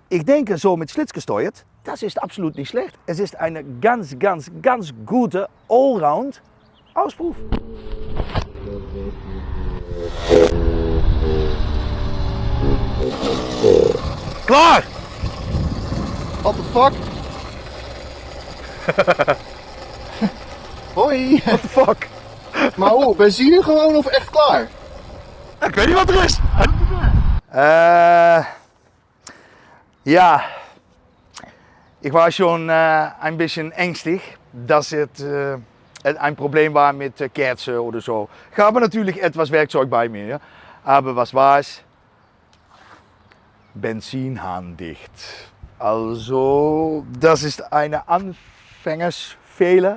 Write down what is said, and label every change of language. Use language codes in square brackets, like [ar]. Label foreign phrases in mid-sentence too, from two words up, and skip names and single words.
[de] Ich denke, so mit Schlitzgesteuert, das ist absolut nicht schlecht. Es ist eine ganz gute Allround Auspuff. [nl] Klaar! [en] What the fuck? Hoi! What the fuck? [nl] Maar hoe, benzine gewoon of echt klaar? Ik weet niet wat er is. [de] Ja, ich war schon ein bisschen ängstlich, dass es ein Problem war mit Kerzen oder so. Ich habe natürlich etwas Werkzeug bei mir, ja? Aber was war es? Benzinhahndicht. Also, das ist eine Anfängersfehler.